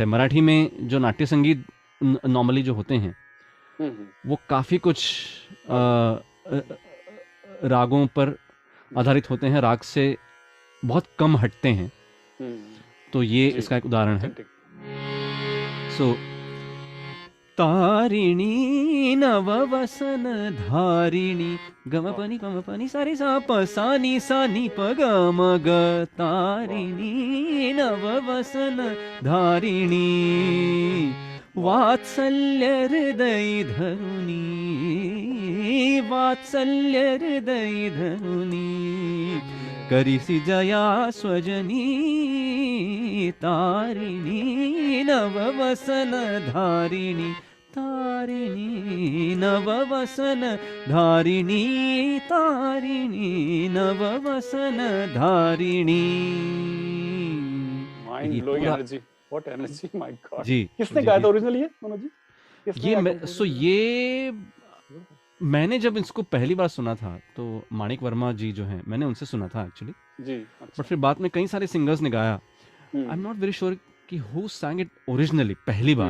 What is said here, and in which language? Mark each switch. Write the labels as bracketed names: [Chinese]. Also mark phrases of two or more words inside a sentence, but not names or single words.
[Hindi] मराठी में जो नाट्य संगीत नॉर्मली जो होते हैं वो काफ़ी कुछ रागों पर आधारित होते हैं, राग से बहुत कम हटते हैं। तो ये इसका एक उदाहरण है। [Marathi] सो तारिणी नववसन धारिणी गम पनि सारे सा प सा नी प ग म ग तारिणी नववसन धारिणी वात्सल्य हृदय धरुणी वात्सल्य हृदय धरुणी करिसि जया स्वजनी तारिणी नववसन धारिणी तारिणी नववसन धारिणी तारिणी नववसन धारिणी। [English] mind blowing energy, what energy, my god. [Hindi] जी, किसने गाया था ओरिजिनली ये मनोज जी? ये मैंने जब इसको पहली बार सुना था तो माणिक वर्मा जी जो हैं, मैंने उनसे सुना था एक्चुअली जी। बट फिर बाद में कई सारे सिंगर्स ने गाया। [English] I am not very sure [Hindi] कि [English] who sang it originally [Hindi] पहली बार।